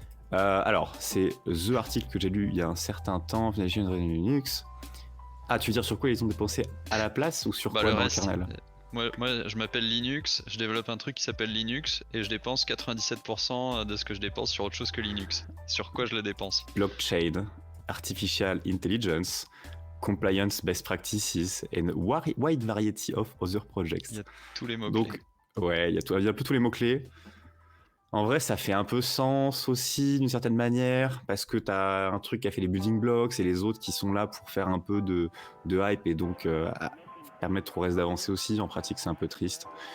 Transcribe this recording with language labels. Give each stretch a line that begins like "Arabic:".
French: Alors, c'est the article que j'ai lu il y a un certain temps, Linux. Ah, tu veux dire sur quoi ils ont dépensé à la place ou sur quoi dans le kernel? Moi, je m'appelle Linux, je développe un truc qui s'appelle Linux et je dépense 97% de ce que je dépense sur autre chose que Linux. Sur quoi je le dépense?
English: Blockchain, Artificial Intelligence, Compliance Best Practices and wide variety of other projects.
French: Il y a tous les mots-clés. Donc, ouais, il y a un peu tous les mots-clés. En vrai, ça fait un peu sens aussi d'une certaine manière, parce que t'as un truc qui a fait les building blocks et les autres qui sont là pour faire un peu de hype et donc permettre au reste d'avancer aussi. En pratique, c'est un peu triste.